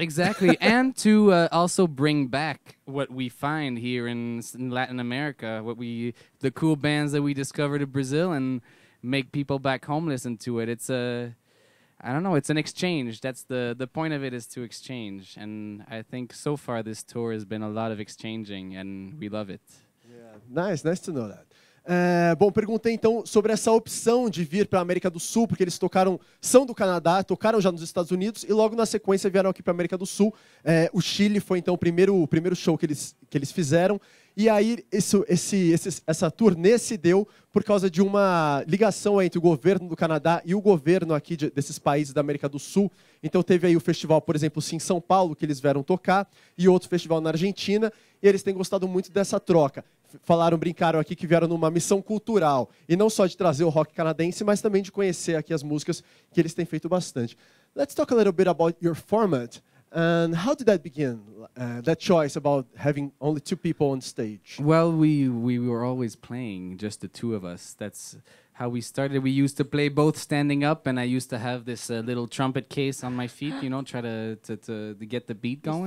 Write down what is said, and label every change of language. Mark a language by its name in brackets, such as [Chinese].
[English] Exactly, and to also bring back what we find here in Latin America, the cool bands that we discovered in Brazil, and make people back home listen to it. It's I don't know, it's an exchange. That's the point of it, is to exchange. And I think so far this tour has been a lot of exchanging, and we love it. Yeah, nice to know that. [Portuguese] Bom, perguntei então sobre essa opção de vir para a América do Sul, porque eles são do Canadá, tocaram já nos Estados Unidos e logo na sequência vieram aqui para a América do Sul. O Chile foi então o primeiro show que eles fizeram. E aí essa turnê se deu por causa de uma ligação entre o governo do Canadá e o governo aqui desses países da América do Sul. Então teve aí o festival, por exemplo, em São Paulo, que eles vieram tocar, e outro festival na Argentina, e eles têm gostado muito dessa troca. Brincaram aqui que vieram numa missão cultural, e não só de trazer o rock canadense, mas também de conhecer aqui as músicas que eles têm feito bastante. [English] Let's talk a little bit about your format. And how did that begin, that choice about having only two people on stage? Well, we were always playing, just the two of us. That's how we started. We used to play both standing up, and I used to have this little trumpet case on my feet, you know, try to get the beat going.